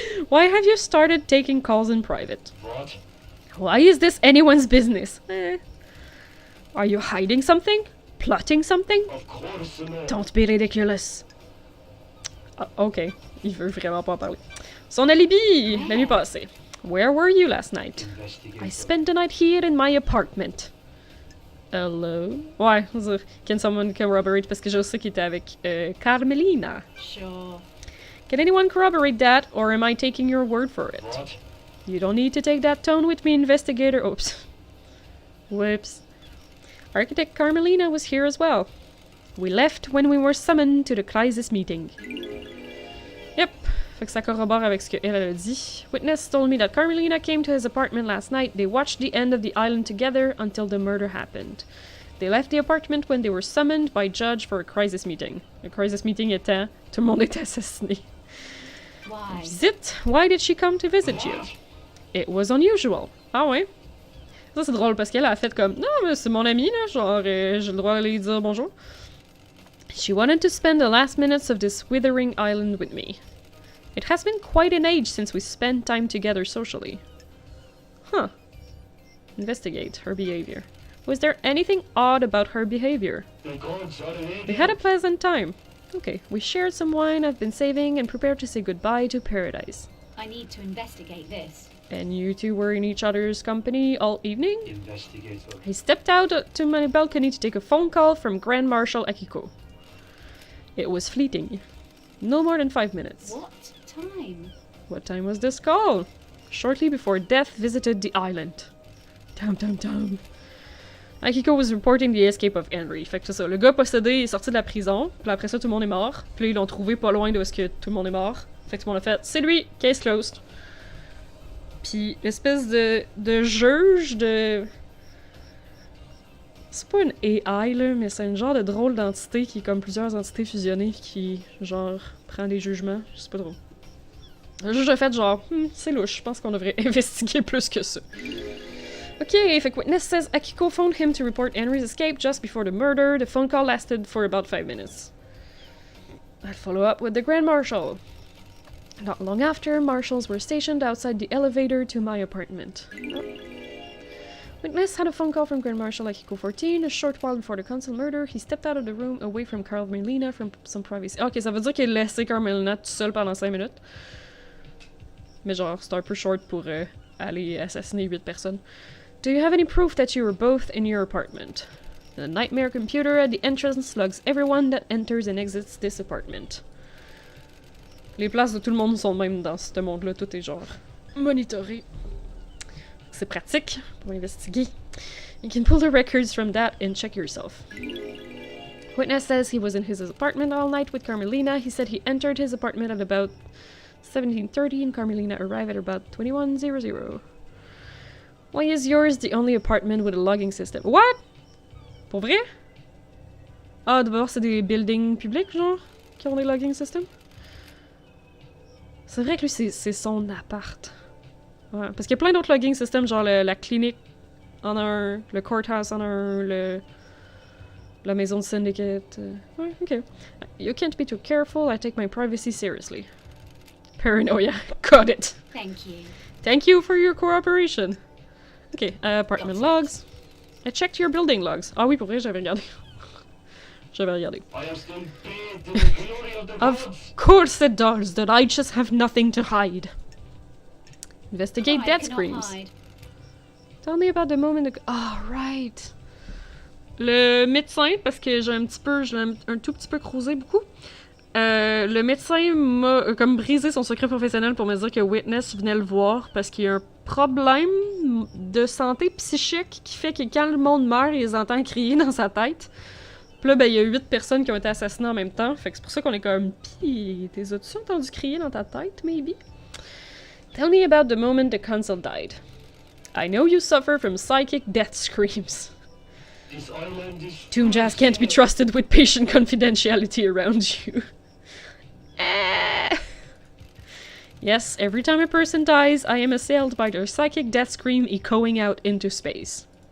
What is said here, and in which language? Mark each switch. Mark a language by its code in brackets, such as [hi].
[en] Why have you started taking calls in private? What? Why is this anyone's business? Are you hiding something? Plotting something? Of course not. Don't be ridiculous. [fr] Ah, ok, il veut vraiment pas en parler. Son alibi, la nuit passée. [en] Where were you last night? Investigate. I spent the night here in my apartment. Hello? [fr] Ouais, [en] can someone corroborate? [fr] Parce que je sais qu'il était avec Carmelina. [en] Sure. Can anyone corroborate that, or am I taking your word for it? What? You don't need to take that tone with me, investigator. Oops. Whoops. Architect Carmelina was here as well. We left when we were summoned to the crisis meeting. Yep. [fr] Fait que ça corrobore avec ce qu'elle a dit. [en] Witness told me that Carmelina came to his apartment last night. They watched the end of the island together until the murder happened. They left the apartment when they were summoned by judge for a crisis meeting. [fr] Le crisis meeting étant, tout le monde était assassiné. [en] Why? Visit? Why did she come to visit you? What? It was unusual. [fr] Ah ouais? Ça c'est drôle parce qu'elle a fait comme non mais c'est mon ami là, genre j'ai le droit d'aller dire bonjour. [en] She wanted to spend the last minutes of this withering island with me. It has been quite an age since we spent time together socially. Huh. Investigate her behavior. Was there anything odd about her behavior? The gods are an We had a idiot. pleasant time. Okay, we shared some wine I've been saving and prepared to say goodbye to paradise. I need to investigate this. And you two were in each other's company all evening? Investigator. I stepped out to my balcony to take a phone call from Grand Marshal Akiko. It was fleeting. No more than 5 minutes. What time? What time was this call? Shortly before death visited the island. Dum dum dum. Akiko was reporting the escape of Henry. [fr] Fait que c'est ça. Le gars possédé est sorti de la prison. Puis après ça, tout le monde est mort. Puis là, ils l'ont trouvé pas loin de où est-ce que tout le monde est mort. Fait que tout le monde a fait c'est lui, [en] case closed. [fr] Puis l'espèce de juge de. C'est pas une AI là, mais c'est une genre de drôle d'entité qui est comme plusieurs entités fusionnées qui, genre, prend des jugements. Je sais pas trop. Le juge a fait genre, c'est louche, je pense qu'on devrait investiguer plus que ça. [en] Okay, [fr] fait que [en] witness says Akiko phoned him to report Henry's escape just before the murder. The phone call lasted for about 5 minutes. I'll follow up with the Grand Marshal. Not long after, marshals were stationed outside the elevator to my apartment. Oh. Witness had a phone call from Grand Marshal Akiko 14. A short while before the Consul murder, he stepped out of the room away from Carmelina from some privacy. [fr] Ok, ça veut dire qu'il a laissé Carmelina tout seul pendant 5 minutes. Mais genre, c'est un peu short pour aller assassiner 8 personnes. [en] Do you have any proof that you were both in your apartment? The nightmare computer at the entrance logs everyone that enters and exits this apartment. [fr] Les places de tout le monde sont même dans ce monde-là, tout est genre monitoré. C'est pratique pour investiguer. [en] You can pull the records from that and check yourself. Witness says he was in his apartment all night with Carmelina. He said he entered his apartment at about 17:30 and Carmelina arrived at about 21:00. Why is yours the only apartment with a logging system? What? [fr] Pour vrai? Ah, d'abord c'est des buildings publics, genre, qui ont des logging systems? C'est vrai que lui, c'est son appart. Ouais, parce qu'il y a plein d'autres logging systems, genre la clinique en a un, le courthouse en a un, la maison de syndicate. Ouais, ok. [en] You can't be too careful, I take my privacy seriously. Paranoia. Got it. Thank you. Thank you for your cooperation. Ok, apartment logs. I checked your building logs. [fr] Ah oui, pour vrai, j'avais regardé. J'avais regardé. [en] I am still bathed in the glory of the Of gods. course it does, that I just have nothing to hide. Investigate I death cannot screams. hide. Tell me about the moment ago. Oh, right. [fr] Le médecin, parce que j'ai un petit peu, je l'ai un tout petit peu creusé beaucoup. Le médecin m'a comme brisé son secret professionnel pour me dire que Witness venait le voir parce qu'il y a un problème de santé psychique qui fait que quand le monde meurt, il les entend crier dans sa tête. Puis là, ben, il y a 8 personnes qui ont été assassinées en même temps. Fait que c'est pour ça qu'on est comme... Pis, t'es as-tu entendu crier dans ta tête, [en] maybe? Tell me about the moment the consul died. I know you suffer from psychic death screams. This island is Tomb Jazz can't be trusted with patient confidentiality around you. Yes, every time a person dies, I am assailed by their psychic death scream echoing out into space.